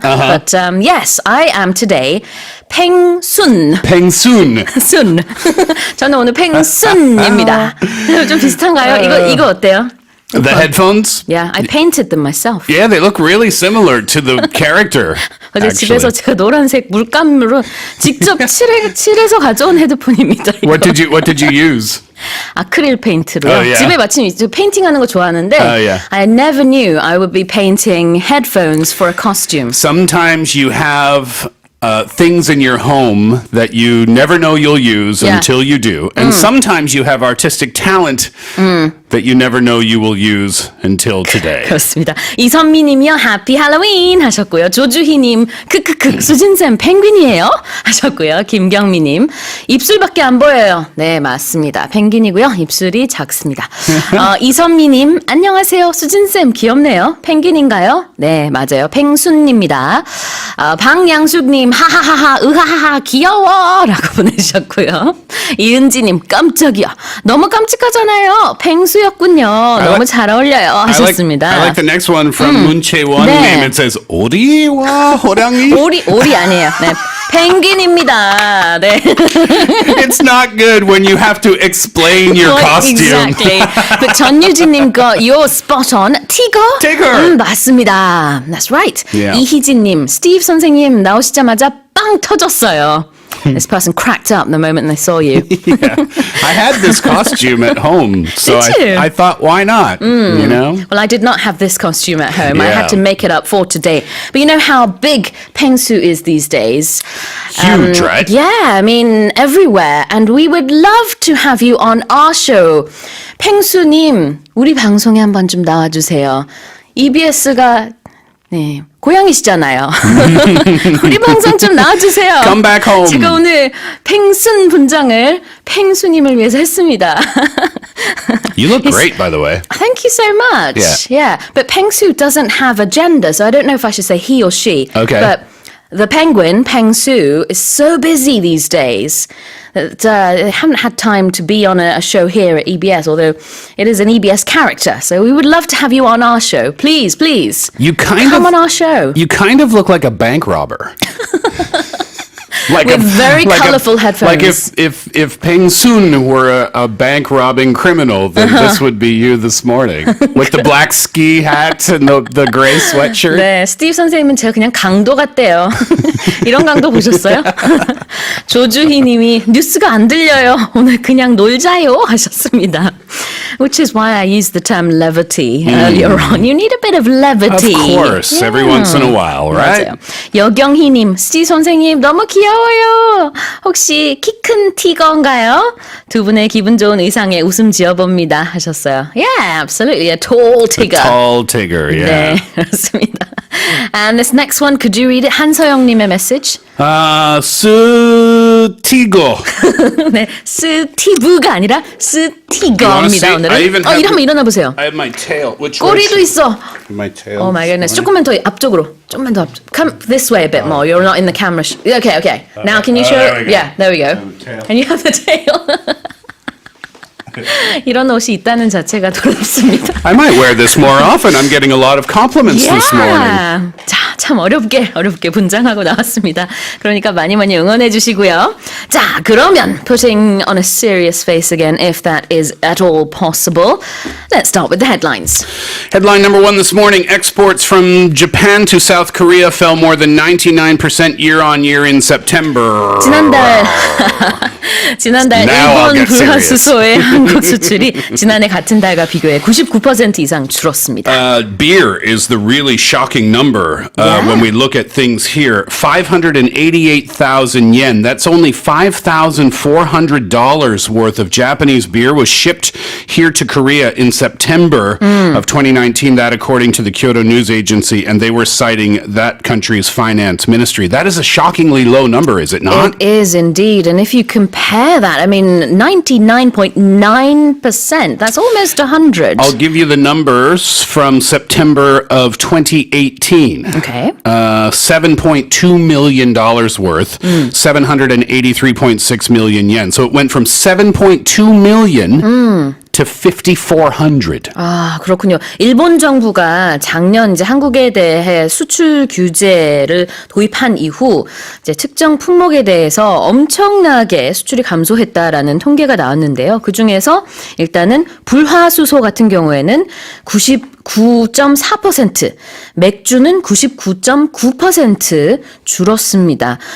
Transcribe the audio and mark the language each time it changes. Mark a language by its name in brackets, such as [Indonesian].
[English] But yes, I am today 팽순. [Korean] 팽순. 순. 저는 오늘 팽순입니다. 좀 비슷한가요? 이거 어때요? [English] The headphones? Yeah, I painted them myself. Yeah, they look really similar to the character. [Korean] 어제 집에서 제가 노란색 물감으로 직접 칠해서 가져온 헤드폰입니다. [English] What did you use? [Korean] 아크릴 페인트로요. [English] Oh, yeah. [Korean] 집에 마침 페인팅하는 거 좋아하는데 [English] yeah. I never knew I would be painting headphones for a costume. Sometimes you have things in your home that you never know you'll use until you do. And sometimes you have artistic talent that you never know you will use until today. [Korean] 그렇습니다. 이선미님이요. 해피 할로윈 하셨고요. 조주희님 크크크 수진쌤 펭귄이에요 하셨고요. 김경미님 입술밖에 안 보여요. 네 맞습니다. 펭귄이고요. 입술이 작습니다. 이선미님 안녕하세요. 수진쌤 귀엽네요. 펭귄인가요? 네 맞아요. 펭순입니다. 방양숙님 하하하하 으하하하 귀여워 라고 보내주셨고요. 이은지님 깜짝이야. 너무 깜찍하잖아요. 펭수였군요. 너무 잘 어울려요 하셨습니다. [English] I like the next one from 문채원 [Korean] 네. [English] name. It says 오리와 호랑이. [Korean] 오리 아니에요. 네. 펭귄입니다. 네. [English] It's not good when you have to explain your costume. Exactly. But [Korean] 전유진님 거 [English] you're spot on. Tigger. [Korean] 맞습니다. [English] That's right. Yeah. [Korean] 이희진님, 스티브 선생님 나오시자마자 빵 터졌어요. [English] This person cracked up the moment they saw you. Yeah. I had this costume at home, so Did you? I thought, why not? You know? Well, I did not have this costume at home. I Yeah. had to make it up for today. But you know how big pengsu is these days? Huge, right? Yeah, I mean, everywhere. And we would love to have you on our show. [Korean] 팽수님, 우리 방송에 한번 좀 나와주세요. EBS가 네, 고향이시잖아요. 우리 방송 좀 나와주세요. [English] Come back home. [Korean] 제가 오늘 팽순 분장을 팽수님을 위해서 했습니다. [English] You look great, by the way. Thank you so much. Yeah. But Pengsu doesn't have a gender, so I don't know if I should say he or she. Okay. But the penguin, Pengsu, is so busy these days that they haven't had time to be on a show here at EBS, although it is an EBS character. So we would love to have you on our show. Please, please. Come on our show. You kind of look like a bank robber. With very colourful headphones. Like if Peng Soon were a bank robbing criminal, then this would be you this morning. With the black ski hat and the gray sweatshirt. [Korean] 네, 스티브 선생님은 제가 그냥 강도 같대요. 이런 강도 보셨어요? 조주희 님이 뉴스가 안 들려요. 오늘 그냥 놀자요 하셨습니다. [English] Which is why I used the term levity earlier on. You need a bit of levity. Of course, every once in a while, right? [Korean] 맞아요. 여경희 님, 스티브 선생님 너무 귀여워요. 혹시 키 큰 티거인가요? 두 분의 기분 좋은 의상에 웃음 지어봅니다 하셨어요. [English] Yeah, absolutely. A tall tigger. Tall Tigger, yeah. [Korean] 네, 그렇습니다. [English] And this next one, could you read it? [Korean] 한서영 님의 message. 스티거. 네, 스티브가 아니라 스티거입니다. 오늘은. 한번 일어나 보세요. [English] I have my tail. Which [Korean] 꼬리도 있어. [English] My tail. Oh my goodness. [Korean] 조금만 더 앞쪽으로. 조금만 더 앞쪽. [English] Come this way a bit more. You're not in the camera. Okay. Now can you show there it? we go. Yeah, there we go. tail. And you have the tail. [Korean] 이런 옷이 있다는 자체가 놀랍습니다. [English] I might wear this more often. I'm getting a lot of compliments this morning. [Korean] 자, 참 어렵게 분장하고 나왔습니다. 그러니까 많이 응원해 주시고요. 자, 그러면 [English] putting on a serious face again, if that is at all possible. Let's start with the headlines. Headline number one this morning, exports from Japan to South Korea fell more than 99% year on year in September. [Korean] 지난달 [English] Now I'll [Korean] 일본 [English] get serious. [Korean] 불화수소의 한국 수출이 지난해 같은 달과 비교해 99% 이상 줄었습니다. [English] Beer is the really shocking number. when we look at things here. 588,000 yen. That's only $5,400 worth of Japanese beer was shipped here to Korea in September of 2019. That according to the Kyoto News Agency, and they were citing that country's finance ministry. That is a shockingly low number, is it not? It is indeed. And if you compare that, I mean, 99.9%, that's almost 100. I'll give you the numbers from September of 2018. Okay. $7.2 million worth, 783.6 million yen. So it went from 7.2 million to 5,400. [Korean] 아, 그렇군요. 일본 정부가 작년 이제 한국에 대해 수출 규제를 도입한 이후 이제 특정 품목에 대해서 엄청나게 수출이 감소했다라는 통계가 나왔는데요. 그 중에서 일단은 불화수소 같은 경우에는 99.4%, 맥주는 99.9% 줄었습니다.